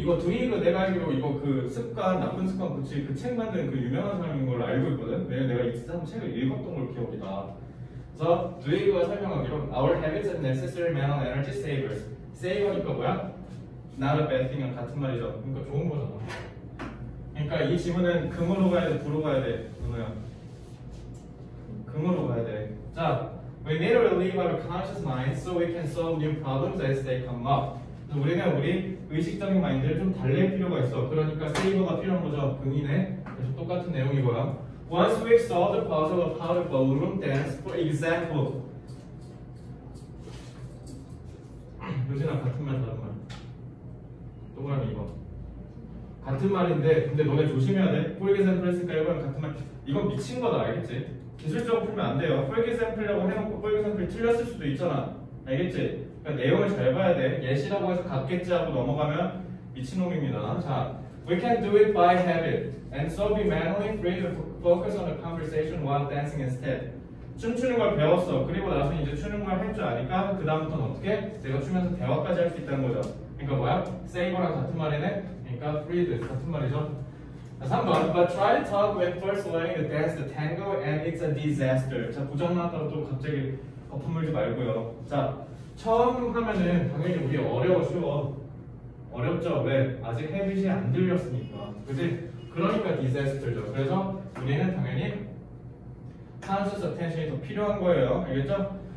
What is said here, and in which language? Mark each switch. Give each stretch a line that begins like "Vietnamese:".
Korean: 이거 do he가 내가 알기로 이거 그 습관, 나쁜 습관 고치 그 책 만든 그 유명한 사람인 걸로 알고 있거든. 왜냐면 내가 이 사람 책을 읽었던 걸 기억이 나. 그래서 do he가 설명하기로
English: our habits are necessary mental energy savers.
Korean: saver니까 뭐야? not a bad thing이랑 같은 말이죠. 그러니까 좋은 거잖아. 그러니까 이 지문은 금으로 가야 돼, 부로 가야 돼, 은호야. 금으로 가야 돼.
English: 자, we need to relieve our conscious mind so we can solve new problems as they come up.
Korean: 그래서 우리는 우리 의식적인 마인드를 좀 달랠 필요가 있어. 그러니까 세이버가 필요한 거죠. 금이네. 그래서 똑같은 내용이고요.
English: Once we've solved the puzzle of how to ballroom dance, for example.
Korean: 요즘랑 같은 말 다른 말. 동그라미 2번. 같은 말인데 근데 너네 조심해야 돼. For example 했으니까 1번 같은 말. 이건 미친 거다 알겠지? 기술적으로 풀면 안 돼요. For example라고 해놓고 for example 틀렸을 수도 있잖아. 알겠지? 그러니까 내용을 잘 봐야 돼. 예시라고 해서 같겠지 하고 넘어가면 미친놈입니다.
English: 자, we can do it by habit, and so be manually free to focus on the conversation while dancing instead.
Korean: 춤추는 걸 배웠어. 그리고 나서 이제 추는 걸 할 줄 아니까 그 다음부터는 어떻게? 내가 추면서 대화까지 할 수 있다는 거죠. 그러니까 뭐야? save랑 같은 말이네. 그러니까 freed 같은 말이죠.
English: 3번, but try to talk when first learning to dance the tango and it's a disaster.
Korean: 자, 부정 나왔다고 또 갑자기 거품 물지 말고요. 자, 처음 하면은 당연히 우리 쉬워. 어렵죠? 왜? 아직 헤빗이 안 들렸으니까. 그지? 그러니까 디자스터죠. 그래서 우리는 당연히 conscious attention이 더 필요한 거예요. 알겠죠?